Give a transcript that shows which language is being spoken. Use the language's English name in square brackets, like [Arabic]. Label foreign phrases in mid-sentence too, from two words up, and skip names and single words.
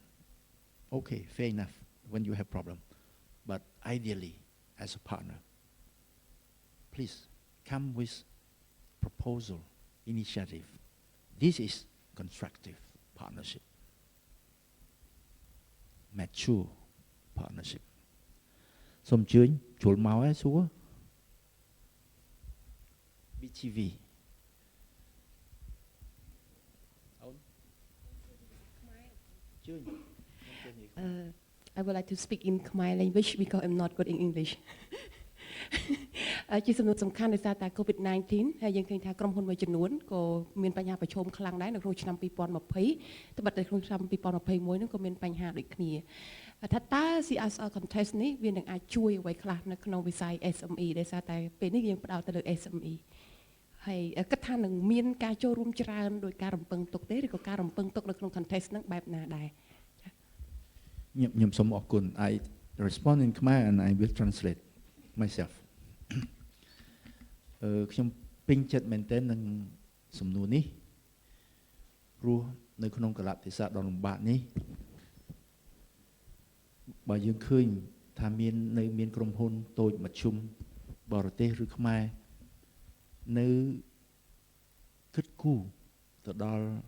[English] Okay, fair enough when you have problem. But ideally, as a partner, please come with proposal, initiative. This is constructive partnership, mature partnership. [Khmer] សូមអញ្ជើញចូលមកហើយសួរ BTV. [English] I would like to speak in Khmer language because I'm not good in English. [Khmer] ជាសំណួរសំខាន់ដោយសារតែ COVID-19 ហើយយើងឃើញថាក្រុមហ៊ុនមួយចំនួនក៏មានបញ្ហាប្រឈមខ្លាំងដែរនៅក្នុងឆ្នាំ2020ត្បិតតែក្នុងឆ្នាំ2021នោះក៏មានបញ្ហាដូចគ្នាថាតើ [English] CSR Contest [Khmer] នេះវានឹងអាចជួយអ្វីខ្លះនៅក្នុងវិស័យ SME ដោយសារតែពេលនេះយើងផ្ដោតទៅលើ SME ហើយគិតថានឹងមានការចូលរួមច្រើនដោយការរំពឹងទុកទេឬក៏ការរំពឹងទុកនៅក្នុង contest ហ្នឹងបែបណាដែរ ខ្ញុំសូមអរគុណ [English] I respond in Khmer and I will translate myself [Khmer] ខ្ញុំពេញចិត្តមែនទែននឹងសំណួរនេះព្រោះនៅក្នុងកលៈទេសៈដ៏លំបាកនេះបើយើងឃើញថាមានក្រុមហ៊ុនតូចមធ្យមបរទេសឬខ្មែរនៅគិតគូរទៅដល់